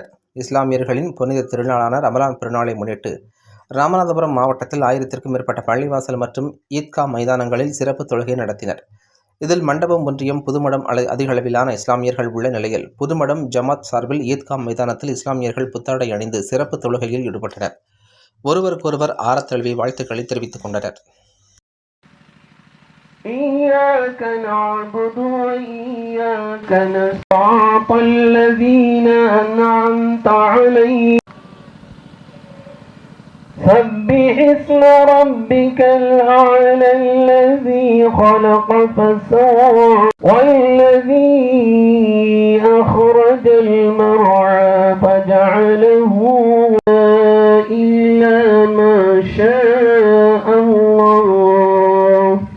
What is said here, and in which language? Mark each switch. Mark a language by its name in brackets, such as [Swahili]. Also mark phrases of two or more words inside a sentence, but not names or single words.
[Tamil] இஸ்லாமியர்களின் புனித திருநாளான ரமலான் பெருநாளை முன்னிட்டு ராமநாதபுரம் மாவட்டத்தில் 1000க்கும் மேற்பட்ட பள்ளிவாசல் மற்றும் ஈத்கா மைதானங்களில் சிறப்பு தொழுகை நடத்தினர். இதில் மண்டபம் ஒன்றியம் புதுமடம் அதிகளவிலான இஸ்லாமியர்கள் உள்ள நிலையில் புதுமடம் ஜமாத் சார்பில் ஈத்கா மைதானத்தில் இஸ்லாமியர்கள் புத்தாடை அணிந்து சிறப்பு தொழுகையில் ஈடுபட்டனர். ஒருவருக்கொருவர் ஆற தழுவி வாழ்த்துக்களை தெரிவித்துக் கொண்டனர். [Arabic] إياك نعبد وإياك نستعين الذين أنعمت عليهم سبح اسم ربك الأعلى الذي خلق فسوى والذي أخرج المرعى فجعله إلا ما شاء الله